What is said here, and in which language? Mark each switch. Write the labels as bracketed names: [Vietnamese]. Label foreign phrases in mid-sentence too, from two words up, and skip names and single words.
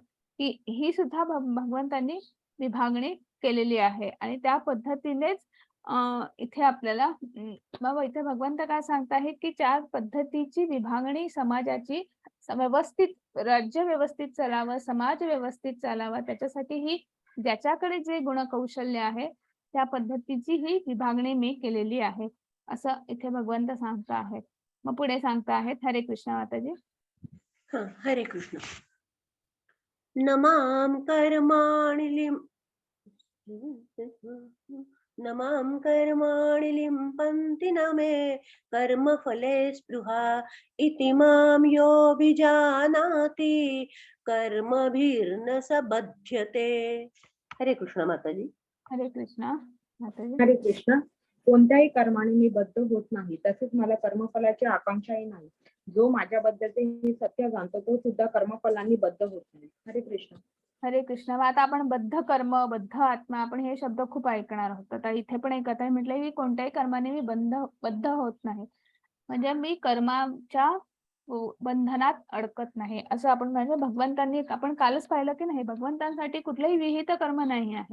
[Marathi] ही सुद्धा भगवंतांनी विभागणी केलेली आहे आणि त्या पद्धतीनेच इथे आपल्याला मग इथे भगवंत काय सांगताहेत, की 4 पद्धतीची विभागणी समाजाची व्यवस्थित राज्य व्यवस्थित चालावं, समाज व्यवस्थित चालावा त्याच्यासाठी ही ज्याच्याकडे जे गुणकौशल्य आहे त्या पद्धतीची ही विभागणी मी केलेली आहे. असं इथे भगवंत सांगत आहेत. मग पुढे सांगत आहेत. हरे कृष्ण माताजी. हरे कृष्ण. [Sanskrit] न मां कर्माणि न मां कर्माणि लिम्पन्ति न मे कर्मफले स्पृहा इति मां योऽभिजानाति कर्मभिर्न स बध्यते. [Marathi] हरे कृष्ण माताजी. हरे कृष्णा माताजी. हरे कृष्ण. कोणत्याही कर्माने मी बद्ध होत नाही, तसेच मला कर्मफलाची आकांक्षाही नाही. जो माझ्याबद्दलचे हे सत्य जाणतो तो सुद्धा कर्मफलांनी बद्ध होत नाही. हरे कृष्ण. हरे कृष्ण. मग आता आपण बद्ध कर्म, बद्ध आत्मा, आपण हे शब्द खूप ऐकणार आहोत. आता इथे पण एक कथा म्हटलंय की कोणत्याही कर्माने मी बद्ध होत नाही, म्हणजे मी कर्माच्या बंधनात अडकत नाही असं आपण म्हणजे भगवंतांनी, आपण कालच पाहिलं की नाही, भगवंतांसाठी कुठलंही विहित कर्म नाही आहे.